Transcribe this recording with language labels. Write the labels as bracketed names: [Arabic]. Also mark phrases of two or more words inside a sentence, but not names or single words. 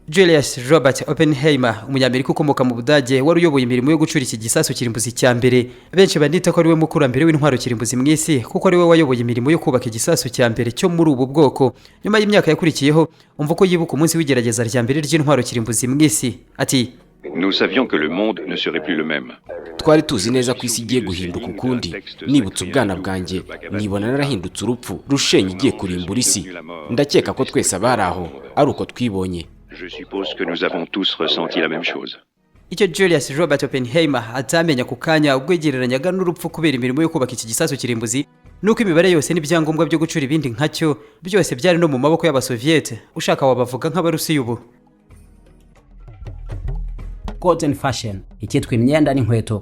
[Kinyarwanda] Julius Robert Oppenheimer, umunyamerika ukomoka mu Budage wari uyoboye imirimo yo gucura iki gisasu kirimbuzi cya mbere. Benshi banita ko ari we mukurambere w'intwaro kirimbuzi mu isi kuko ari we wayoboye imirimo yo kubaka igisasu cya mbere cyo muri ubu bwoko. Nyuma y'imyaka yakurikiyeho, umva ko yibuka umunsi w'igerageza rya mbere ry'intwaro kirimbuzi mu isi. Ati: [French] Nous savions que le monde ne serait plus le même. [Kinyarwanda] Twari tuzi neza ko isi igiye guhinduka ukundi. Nibutse ubwana bwanjye, nibona narahindutse urupfu rushenye igiye kurimbura isi. Ndakeka ko twese abari aho ari uko twibonye. [French] Je suppose que nous avons tous ressenti la même chose. [Kinyarwanda] Icyo Julius Robert Oppenheimer atamenya ku kanya ubwo yegereranyaga n'urupfu kubera imirimo yo kubaka iki gisasu kirimbuzi, nuko imibare yose n'ibyangombwa byo gucura ibindi nkacyo byose byari no mu maboko y'Abasoviete, ushaka wabavuga nk'Abarusiya ubu. Golden fashion, ikitwa imyenda n'inkweto.